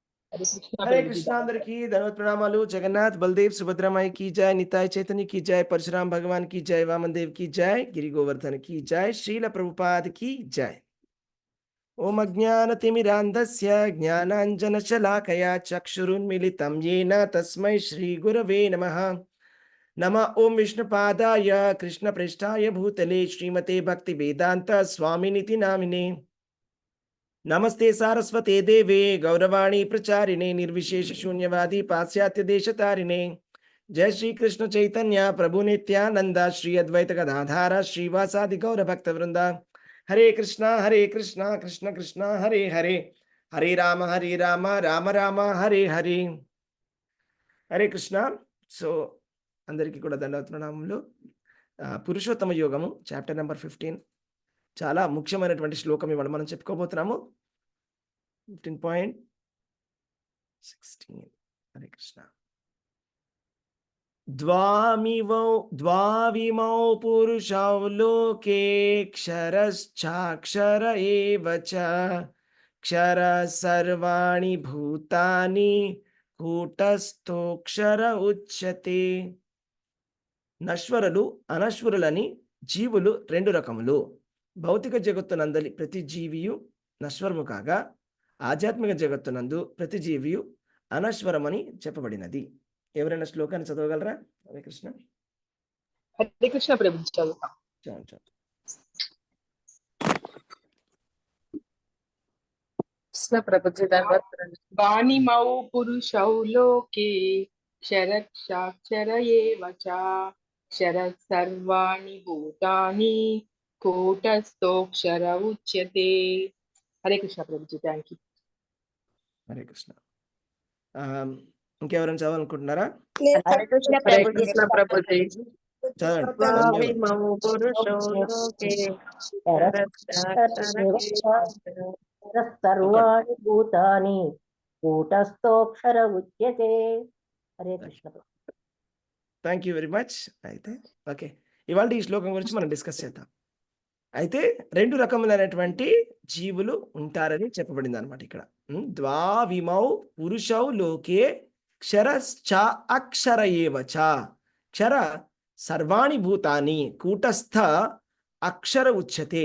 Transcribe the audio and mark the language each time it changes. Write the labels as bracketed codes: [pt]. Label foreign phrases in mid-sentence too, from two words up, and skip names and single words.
[hi] हरे कृष्णा हरे प्रभु जी कृष्णा अंदर धन्यवाद। की धन्यवाद प्रणामालु जगन्नाथ बलदेव सुभद्रा माई की जय निताय चैतन्य की जय परशुराम भगवान की जय वामन देव की जय गिरि गोवर्धन की जय श्रील प्रभुपाद की जय। [sa] ओम अज्ञानतिमिरान्धस्य ज्ञानाञ्जनशलाकया चक्षुरुन्मिलितं येन तस्मै श्रीगुरवे नमः। नमः ओम विष्णुपादाय कृष्णप्रेष्ठाय भूतले श्रीमते भक्तिवेदान्त स्वामिनिति नामिने। नमस्ते सारस्वते देवे गौरवाणी प्रचारिणे निर्विशेष शून्यवादी पाश्चात्य देशतारिणे। जय श्री कृष्ण चैतन्य प्रभु नित्यानंद श्री अद्वैत गदाधार श्रीवासादि गौर भक्त वृंदा। हरे कृष्णा कृष्ण कृष्ण हरे हरे, हरे राम राम राम हरे हरे। [te] హరే కృష్ణ. సో అందరికీ కూడా దండవత్నామములు. పురుషోత్తమ యోగము [en] chapter number [te] 15 చాలా ముఖ్యమైనటువంటి శ్లోకం ఇవాళ మనం చెప్పుకోబోతున్నాము. 15.16. హరే కృష్ణ. [sa] द्वाविमौ पुरुषौ लोके क्षरश्चाक्षर एव च क्षर सर्वाणि भूतानि కూటస్థోక్షర ఉచ్యతే. [te] నశ్వరులు అనశ్వరులని జీవులు రెండు రకములు. భౌతిక జగత్తునందలి ప్రతి జీవియు నశ్వరము కాగా ఆధ్యాత్మిక జగత్తునందు ప్రతి జీవియు అనశ్వరమని చెప్పబడినది. ఎవరైనా శ్లోకాన్ని చదవగలరా? హరే కృష్ణ. [hi] हरे कृष्णा प्रभु जी चलता हूँ। [te] చాలు చాలు. [hi] कृष्ण प्रभु जी धन्यवाद। [sa] वाणिमौ पुरुषौ लोके क्षरक्षाक्षर एव च क्षरः सर्वाणि भूतानि कूटस्थोऽक्षर उच्यते। [hi] हरे कृष्णा प्रभु जी [en] thank you. [te] హరే కృష్ణ. ఇంకెవరైనా చదవాలనుకుంటున్నారా? [hi] हरे कृष्ण प्रभु जी। [te] చదవండి. [sa] द्वाविमौ पुरुषौ लोके क्षरश्चाक्षर एव च सर्वाणि भूतानि कूटस्थोऽक्षर उच्यते। [hi] हरे कृष्ण। [en] Thank you very much. [te] అయితే ఓకే, ఇవాళ ఈ శ్లోకం గురించి మనం డిస్కస్ చేద్దాం. అయితే రెండు రకములైనటువంటి జీవులు ఉంటారని చెప్పబడింది అనమాట ఇక్కడ. [sa] ద్వావిమౌ పురుషౌ లోకే క్షరశ్చ అక్షర ఏవచ క్షర సర్వాణి భూతాని కూటస్థ అక్షర ఉచ్యతే.